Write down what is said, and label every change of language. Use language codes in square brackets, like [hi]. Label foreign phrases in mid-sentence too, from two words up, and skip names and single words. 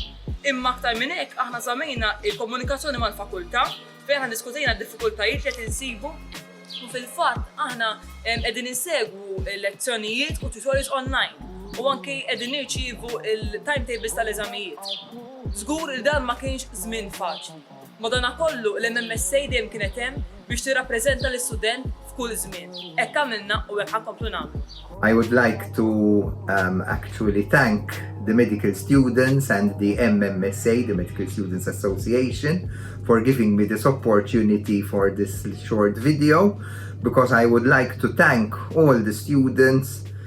[mt] Imma aktar minn hekk aħna żammejna il-komunikazzjoni mal-fakultà fejn aħna diskutejna d-diffikultajiet li qed insibu u fil-fatt aħna qegħdin insegwu lezzjonijiet u [en] tutorials online [mt] u anke qegħdin nirċievu il-timetables tal-eżamijiet. Żgur il dan ma kienx żmien faċli. Madankollu l-MMSA dejjem kienet hemm biex tirrappreżenta l-istudent f'kull żmien. Hekk għamilna u hekk ħankomplu nagħmlu. [en] I would like to actually thank the medical students and the MMSA, the Medical Students Association, for giving me this opportunity for this short video, because I would like to thank all the students.